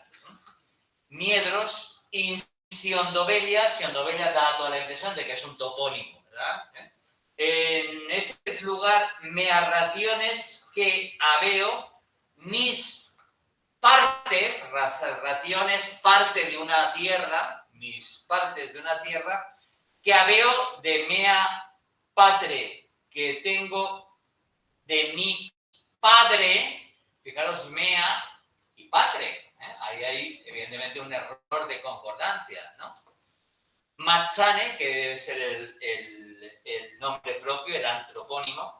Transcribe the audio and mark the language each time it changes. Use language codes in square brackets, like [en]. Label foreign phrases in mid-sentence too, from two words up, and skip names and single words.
[es] Miedros, Siondovelia da toda la impresión de que es un topónimo, ¿verdad? En ese lugar me [la] arrationes que habeo [es] mis partes, rationes, parte de una tierra, mis partes de una tierra, [la] que habeo de mea patre, [es] que tengo de mi padre, fijaros, mea y patre, ahí hay evidentemente un error de concordancia, ¿no? Mazzane, que debe ser el nombre propio, el antropónimo.